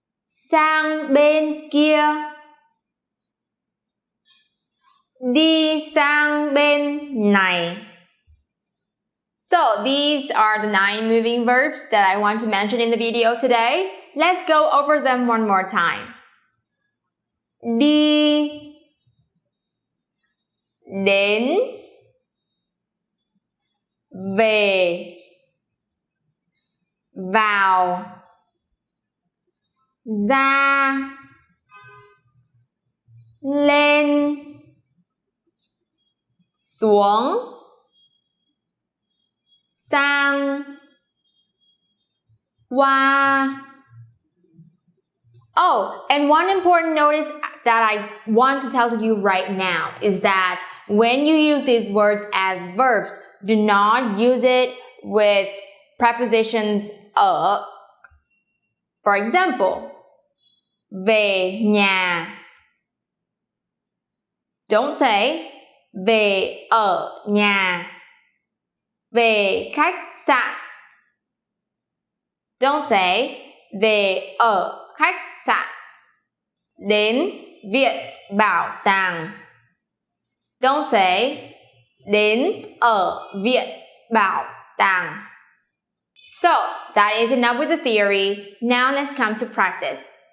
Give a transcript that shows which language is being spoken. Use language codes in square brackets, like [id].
[vi] Sang bên kia. Đi sang bên này. [en] So these are the 9 moving verbs that I want to mention in the video today. Let's go over them one more time. [vi] Đi, đến, về, vào, ra, lên, xuống, sang, qua. [en] Oh, and one important notice that I want to tell you right now is that when you use these words as verbs, do not use it with prepositions ở. For example, [vi] về nhà. [en] Don't say [vi] về ở nhà. Về khách sạn. [en] Don't say [vi] về ở khách sạn. Đến viện bảo tàng. [en] Don't say [vi] đến ở viện bảo tàng. [en] So, that is enough with the theory. Now let's come to practice.